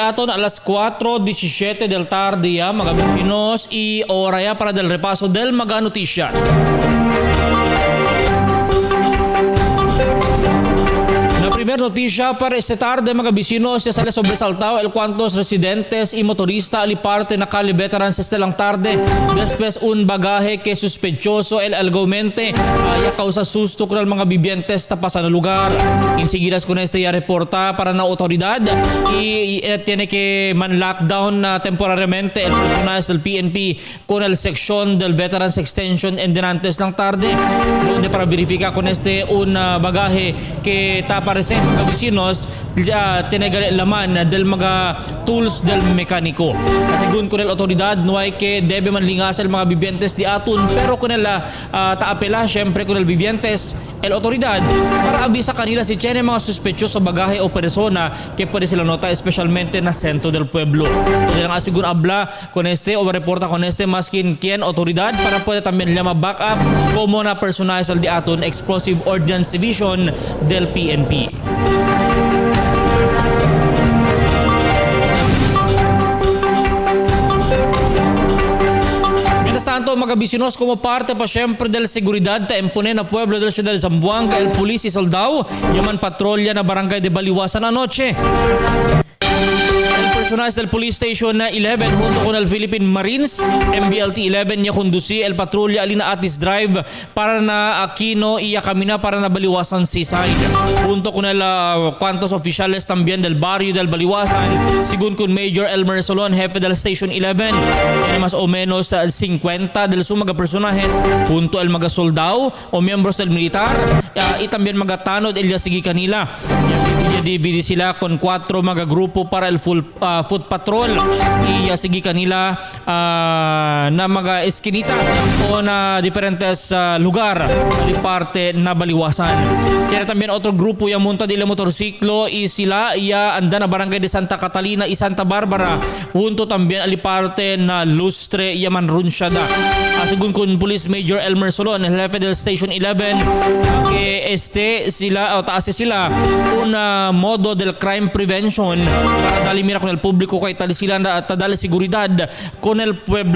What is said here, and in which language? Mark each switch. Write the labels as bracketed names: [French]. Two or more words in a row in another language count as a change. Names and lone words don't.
[Chavacano] aton alas 4:17 del tarde ya, mga bisinos, y hora ya para del repaso del mga noticias. La primera noticia para esta tarde, mga bisinos, ya sale sobresaltado el cuantos residentes y motorista aliparte na Cali Veterans esta lang tarde después un bagaje que sospechoso el argumente ya causa susto con el mga vivientes tapasan el lugar. Inseguidas con este ya reporta para la autoridad y tiene que man lockdown temporariamente el personal del PNP con el sección del Veterans Extension en Dinantes lang tarde donde para verificar con este un bagaje que está presente mga vecinos tinagali laman del mga tools del mekaniko. Asigun ko nel otoridad nuay ke debe man lingasal mga bibientes di atun pero kunela taapela syempre kunel bibientes el otoridad para abisa kanila si tiene mga suspecioso bagahe o persona que pwede sila nota especialmente na sentro del pueblo. Pwede lang asigun abla con este o reporta con este maskin quien otoridad para pwede también nila ma-back up como na personajes al di aton Explosive Ordnance Division del PNP. Tanto mga bisinos como parte pa syempre del seguridad ta impone na pueblo del ciudad de Zamboanga el pulis y soldado yaman patrolya na barangay de Baliwasan anoche. Personajes del Police Station 11 junto con el Philippine Marines MBLT 11 niya kundusi el patrulla alina Atis Drive para na Aquino y Camina para na Baliwasan Seaside junto con el cuantos oficiales también del barrio del Baliwasan según con Major Elmer Solon jefe del Station 11 tiene más o menos 50 del sumaga personajes junto el mga soldado o miembros del militar y también mga tanod el sigi kanila divide sila con 4 mga grupo para el [English] foot patrol [Chavacano] sige kanila na mga eskinita o na diferentes lugar di parte na Baliwasan. Kaya también otro grupo yung monta de motorsiklo y sila anda na barangay de Santa Catalina y Santa Barbara junto también ali parte na Lustre yaman Runsyada. Según kun Police Major Elmer Solon el jefe del Station 11 que sila o taas sila una modo del [English] crime prevention [Chavacano] para dali mira con el público kay tali sila tadali seguridad con el pueblo.